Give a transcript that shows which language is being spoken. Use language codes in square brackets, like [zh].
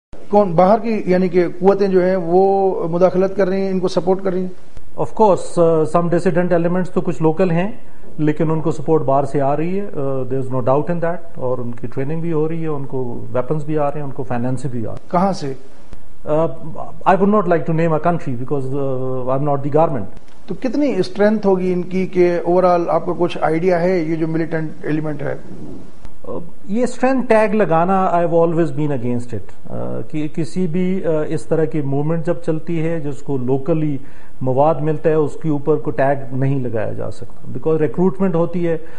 [ur] کون باہر کی یعنی کہ قوتیں جو ہیں وہ مداخلت کر رہی ہیں، ان کو سپورٹ کر رہی ہیں؟ آف کورس سم ڈیسیڈنٹ ایلیمنٹس تو کچھ لوکل ہیں، لیکن ان کو سپورٹ باہر سے آ رہی ہے. دیر از نو ڈاؤٹ ان دیٹ. اور ان کی ٹریننگ بھی ہو رہی ہے، ان کو ویپنز بھی آ رہے ہیں، ان کو فائنینس بھی آ رہے ہیں. کہاں سے؟ [en] I would not like to name a country because I'm not the government. [ur] تو کتنی اسٹرینتھ ہوگی ان کی کہ اوور آل آپ کو کچھ آئیڈیا ہے یہ جو ملیٹنٹ ایلیمنٹ ہے؟ یہ اسٹرینتھ ٹیگ لگانا I have always been against it. کہ کسی بھی اس طرح کی موومنٹ جب چلتی ہے جس کو لوکلی مواد ملتا ہے اس کے اوپر کو ٹیگ نہیں لگایا جا سکتا، بیکاز ریکروٹمنٹ ہوتی ہے.